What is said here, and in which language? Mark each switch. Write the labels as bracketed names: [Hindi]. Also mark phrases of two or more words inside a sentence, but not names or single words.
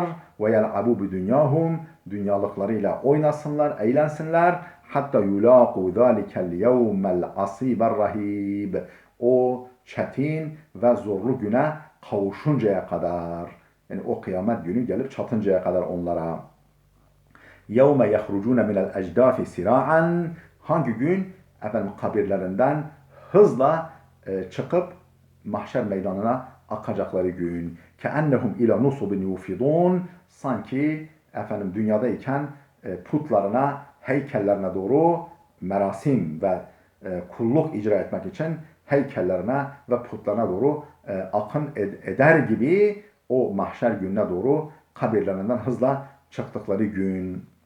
[Arabic] ويلعبوا بدنياهم. [Turkish] Dünyalıklarıyla oynasınlar, eğlensinler. Hatta [Arabic] يلاقوا ذلك اليوم العسير الرهيب. [Turkish] O çetin ve zorlu güne kavuşuncaya kadar. Yani o kıyamet günü gelip çatıncaya kadar onlara. [Arabic] يَوْمَ يَخْرُجُونَ مِنَ الْاَجْدَافِ سِرَاعًا. [Turkish] Hangi gün? Kabirlerinden hızla çıkıp mahşer meydanına akacakları gün. [Arabic] كَأَنَّهُمْ اِلَى نُصُبٍ يُوفِضُونَ. [Turkish] Sanki dünyadayken putlarına, heykellerine doğru merasim ve kulluk icra etmek için heykellerine ve putlarına doğru akın eder gibi o mahşer gününe doğru kabirlerinden hızla çıktıkları gün.